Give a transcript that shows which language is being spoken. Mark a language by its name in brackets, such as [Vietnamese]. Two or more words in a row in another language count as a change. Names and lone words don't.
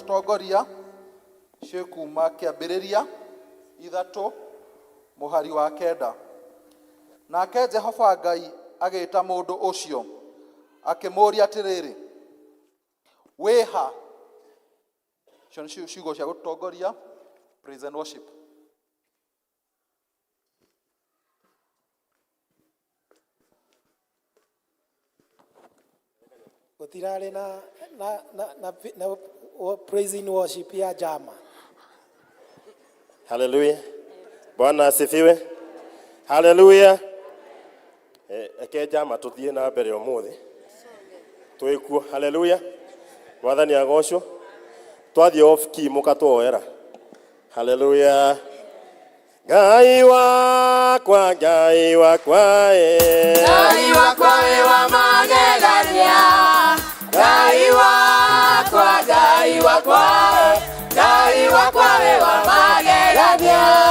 [Kikuyu] gutongoria ciikuma kiambiriria 3 muhari wa 9. Nake Jehova Ngai agita mundu ucio akimuria atiriri, wiha. Cio nĩ ciugo cia gutongoria [English] praise and worship. [Kikuyu] Gutirari na [English] praise and worship [Kikuyu] ya jama. [Swahili] Haleluya. Bwana asifiwe. [Kikuyu] Haleluya. Eke jama tuthie na mbere umuthi. Twikuo. Haleluya. Mwathani agocwo. Twathie [English] off key [Kikuyu] mukatwoera. Haleluya. Ngai wakwa, Ngai wakwa, Ngai wakwa we wa magegania. Ngai wakwa, Ngai wakwa, Ngai wakwa we wa magegania.